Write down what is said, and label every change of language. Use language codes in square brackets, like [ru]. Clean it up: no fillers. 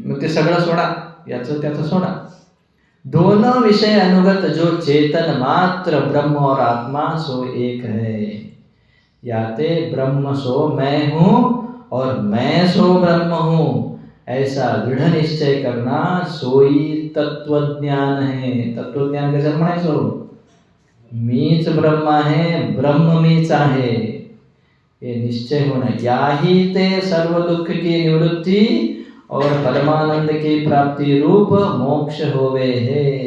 [mr] मग ते सगळं सोडा, याचं त्याचं सोडा. [hi] दोनों विषय अनुगत जो चेतन मात्र ब्रह्म और आत्मा सो एक है. याते ब्रह्म सो मैं हूँ और मैं सो ब्रह्म हूँ, ऐसा दृढ़ निश्चय करना सोई तत्वज्ञान है. [mr] तत्वज्ञान कशाला म्हणायचो? मीच ब्रह्म आहे, ब्रह्म मीच आहे, [hi] ये निश्चय होना. याही ते सर्व दुख की निवृत्ति और परमानंद की प्राप्ति रूप मोक्ष होवे है.